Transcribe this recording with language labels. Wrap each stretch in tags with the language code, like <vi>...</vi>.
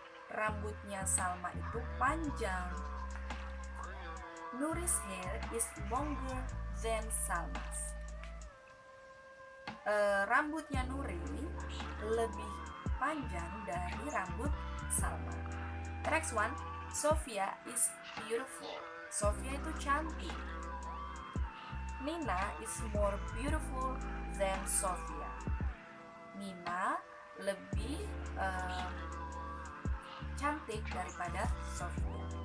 <id>Rambutnya Salma itu panjang.</id> <en>Nuri's hair is longer than Salma's.</en> <id>Rambutnya Nuri lebih panjang dari rambut Salma.</id> <en>The next one. Sophia is beautiful.</en> <id>Sophia itu cantik.</id> <en>Nina is more beautiful than Sophia.</en> <id>Nina lebih cantik daripada Sophia.</id>